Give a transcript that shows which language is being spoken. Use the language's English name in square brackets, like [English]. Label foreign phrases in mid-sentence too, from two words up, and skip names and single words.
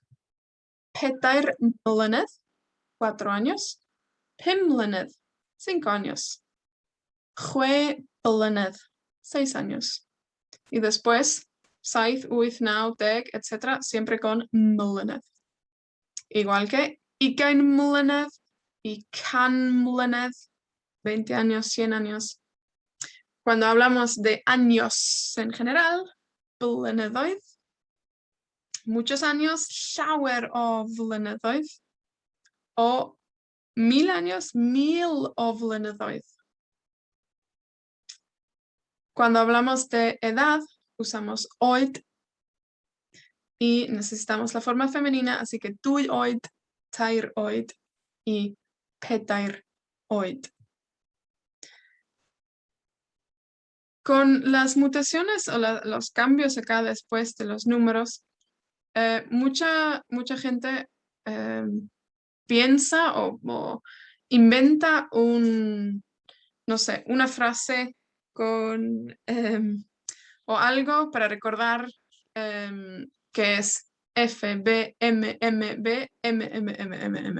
[Welsh] 4 mlynedd, [Spanish] 4 años. [Welsh] 5 mlynedd, [Spanish] 5 años. [Welsh] 6 blynedd, [Spanish] 6 años. Y después, 7, 8, 9, 10, etc., [Welsh] siempre con mlynedd. [Spanish] Igual que [Welsh] 20 mlynedd y 100 mlynedd, [Spanish] 20 años, 100 años. Cuando hablamos de años en general, blynyddoedd, muchos años, [Welsh] llawer o flynyddoedd, [Spanish] o 1000 años, [Welsh] 1000 o flynyddoedd. [Spanish] Cuando hablamos de edad, usamos oed y necesitamos la forma femenina, así que 2 oed, 3 oed y 4 oed. Con las mutaciones o los cambios acá después de los números, mucha gente piensa o inventa no sé, una frase con o algo para recordar que es F, B, M, M, B, M, M, M, M, M.